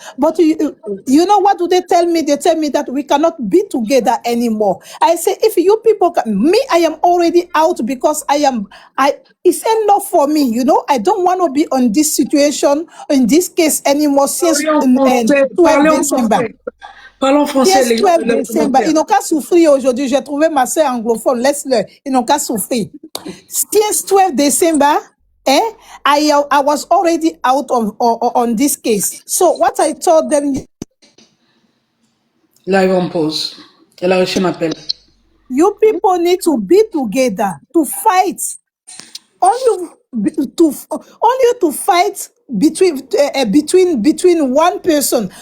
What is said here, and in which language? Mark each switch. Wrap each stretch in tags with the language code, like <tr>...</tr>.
<en>But you know what do they tell me? They tell me that we cannot be together anymore. I say, if you people I am already out because it's enough for me, you know. I don't want to be on this situation, in this case anymore since 12 December.</en> <fr>Parlons français,</fr> <en>Yes, 12 December.</en> <fr>Ils n'ont qu'à souffrir aujourd'hui. J'ai trouvé ma soeur anglophone, laisse-le. Ils n'ont qu'à souffrir.</fr> <en>Since 12 December, I was already out on this case. So what I told them. Live on pause.</en> <fr>Elle a reçu un appel.</fr> <en>You people need to be together to fight. Only to fight between one person.</en>